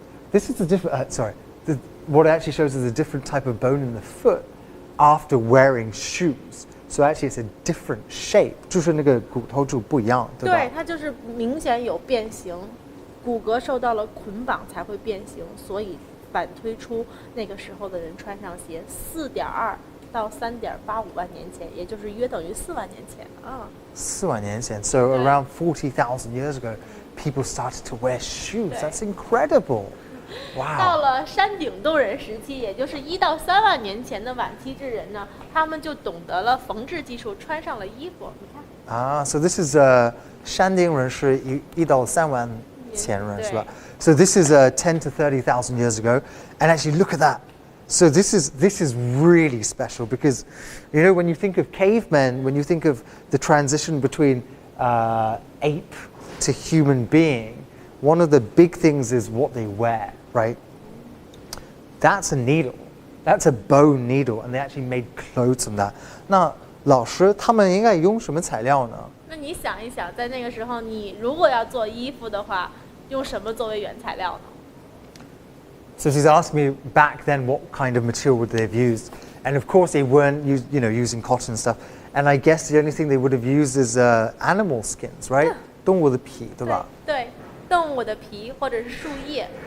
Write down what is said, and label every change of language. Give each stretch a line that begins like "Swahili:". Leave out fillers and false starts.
English: This is the different. What it actually shows is a different type of bone in the foot after wearing shoes. So actually, it's a different shape.
Chinese: 就是那个骨头就不一样，对吧？对，它就是明显有变形，骨骼受到了捆绑才会变形，所以反推出那个时候的人穿上鞋，4.2到3.85万年前，也就是约等于4万年前啊。 4万年前
English: So around 40,000 years ago, people started to wear shoes. That's incredible. Wow.
Chinese: 到了山顶洞人时期，也就是1到3万年前的晚期智人呢，他们就懂得了缝制技术，穿上了衣服。你看。
English: So this is
Chinese: 山顶人是1到3万前人是吧？
English: So this is 10 to 30,000 years ago, and actually look at that. So this is really special because, when you think of cavemen, when you think of the transition between ape to human being, one of the big things is what they wear, right? That's a needle. That's a bone needle, and they actually made clothes from that.
Chinese: 那老师他们应该用什么材料呢？那你想一想，在那个时候，你如果要做衣服的话，用什么作为原材料呢？
English: So she's asked me back then what kind of material would they have used, and of course they weren't using cotton and stuff. And I guess the only thing they would have used is animal skins, right?
Chinese: 动物的皮，对吧？对，动物的皮或者是树叶。